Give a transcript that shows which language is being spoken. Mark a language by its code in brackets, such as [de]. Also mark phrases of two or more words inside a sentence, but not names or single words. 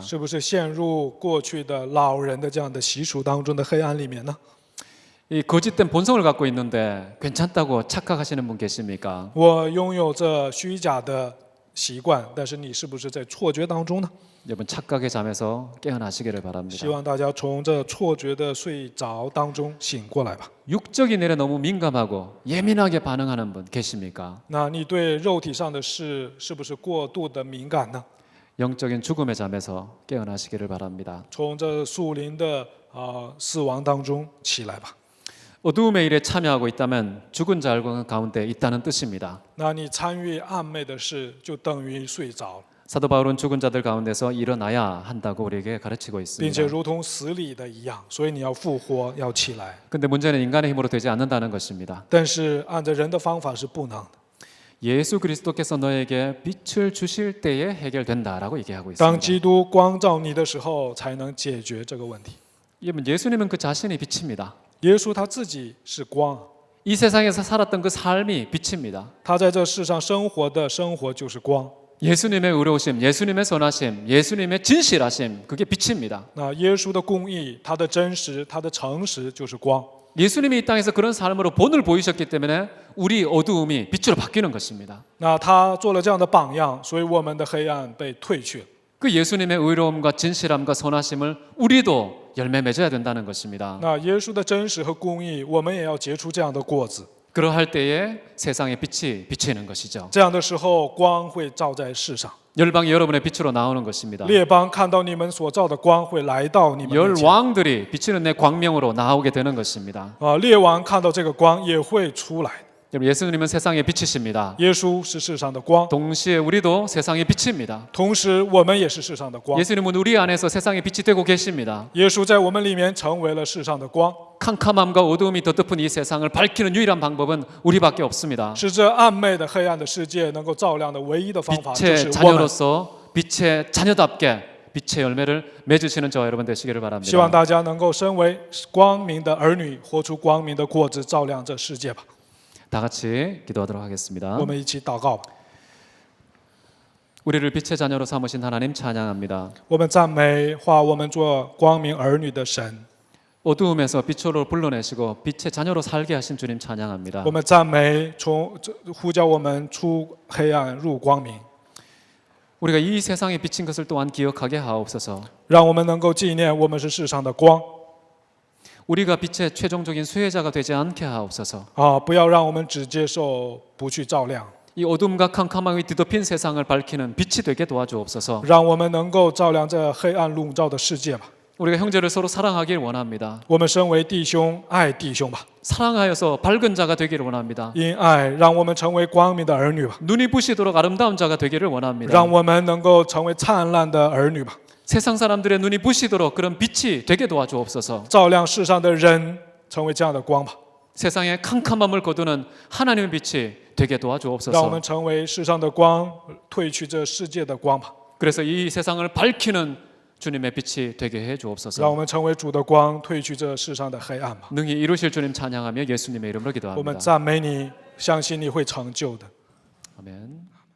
[zh] 是不是陷入过去的老人的这样的习俗当中的黑暗里面呢？ [ko] 이 거짓된 본성을 갖고 있는데 괜찮다고 착각하시는 분 계십니까? [zh] 我拥有着虚假的习惯，但是你是不是在错觉当中呢？ [ko] 여러분 착각의 잠에서 깨어나시기를 바랍니다. [zh] 希望大家从这错觉的睡着当中醒过来吧。 [ko] 육적인 일에 너무 민감하고 예민하게 반응하는 분 계십니까? [zh] 那你对肉体上的事是不是过度的敏感呢？ [ko] 영적인 죽음의 잠에서 깨어나시기를 바랍니다. [zh] 从这属灵的死亡当中起来吧。 [ko] 어두움의 일에 참여하고 있다면 죽은 자 가운데 있다는 뜻입니다. [zh] 那你参与暗昧的事，就等于睡着了， [ko] 사도 바울은 죽은 자들 가운데서 일어나야 한다고 우리에게 가르치고 [zh] 并且 [ko] 있습니다. [zh] 如同死里的一样，所以你要复活，要起来。 [ko] 근데 문제는 인간의 힘으로 되지 않는다는 것입니다. [zh] 但是按照人的方法是不能的。 [ko] 예수 그리스도께서 너에게 빛을 주실 때에 해결된다라고 얘기하고 [zh] 当 [ko] 있습니다. [zh] 基督光照你的时候，才能解决这个问题。 [ko] 여러분 예수님은 그 자신이 빛입니다. [zh] 耶稣他自己是光， [ko] 이 세상에서 살았던 그 삶이 빛입니다. [zh] 他在这世上生活的生活就是光。 [ko] 예수님의 의로우심, 예수님의 선하심, 예수님의 진실하심 그게 빛입니다. [zh] 那耶稣的公义，他的真实，他的诚实就是光。 [ko] 예수님이 이 땅에서 그런 삶으로 본을 보이셨기 때문에 우리 어두움이 빛으로 바뀌는 것입니다. [zh] 那他做了这样的榜样，所以我们的黑暗被褪去了。 [ko] 그 예수님의 의로움과 진실함과 선하심을 우리도 열매 맺어야 된다는 것입니다. [zh] 那耶稣的真实和公义，我们也要结出这样的果子。 [ko] 그러할 때에 세상의 빛이 비치는 것이죠. [zh] 这样的时候，光会照在世上， [ko] 열방이 여러분의 빛으로 나오는 것입니다. [zh] 列邦看到你们所照的光，会来到你们面前。 [ko] 열왕들이 비치는 내 광명으로 나오게 되는 것입니다. [zh] 列王看到这个光，也会出来。 [ko] 여러분 예수님은 세상의 빛이십니다. [zh] 耶稣是世上的光， [ko] 동시에 우리도 세상의 빛입니다. [zh] 同时我们也是世上的光。 [ko] 예수님은 우리 안에서 세상의 빛이 되고 계십니다. [zh] 耶稣在我们里面成为了世上的光， [ko] 캄캄함과 어두움이 덧덮은 이 세상을 밝히는 유일한 방법은 우리밖에 없습니다. [zh] 是这暗昧的黑暗的世界能够照亮的唯一的方法，就 [ko] 빛의 [zh] 是我们。 [ko] 자녀로서 빛의 자녀답게 빛의 열매를 맺으시는 저와 여러분 되시기를 [zh] 希望 [ko] 바랍니다. [zh] 大家能够身为光明的儿女，活出光明的果子，照亮这世界吧。 [ko] 다 같이 기도하도록 하겠습니다. [zh] 我们一起祷告吧。 [ko] 우리를 빛의 자녀로 삼으신 하나님 찬양합니다. [zh] 我们赞美化我们做光明儿女的神， [ko] 어두움에서 빛으로 불러내시고 빛의 자녀로 살게 하신 주님 찬양합니다. [zh] 我们赞美呼叫我们出黑暗入光明， [ko] 우리가 이 세상에 비친 것을 또한 기억하게 하옵소서. [zh] 让我们能够纪念我们是世上的光。 [ko] 우리가 빛의 최종적인 수혜자가 되지 않게 하옵소서. [zh] 不要让我们只接受，不去照亮， [ko] 이 어둠과 캄캄함이 뒤덮인 세상을 밝히는 빛이 되게 도와주옵소서. [zh] 让我们能够照亮这黑暗笼罩的世界吧。 [ko] 우리가 형제를 서로 사랑하길 원합니다. [zh] 我们身为弟兄，爱弟兄吧， [ko] 사랑하여서 밝은 자가 되기를 원합니다. [zh] 因爱让我们成为光明的儿女吧， [ko] 눈이 부시도록 아름다운 자가 되기를 원합니다. [zh] 让我们能够成为灿烂的儿女吧， [ko] 세상 사람들의 눈이 부시도록 그런 빛이 되게 도와주옵소서. [zh] 照亮世上的人，成为这样的光吧， [ko] 세상의 캄캄함을 거두는 하나님의 빛이 되게 [zh] 让我 [ko] 도와주옵소서. [zh] 们成为世上的光，褪去这世界的光吧， [ko] 그래서 이 세상을 밝히는 주님의 빛이 되게 해 [zh] 让我 [ko] 주옵소서. [zh] 们成为主的光，褪去这世上的黑暗吧。 [ko] 능히 이루실 주님 찬양하며 예수님의 이름으로 [zh] 我们 [ko] 기도합니다. [zh] 赞美你，相信你会成就的。 [ko] 아멘.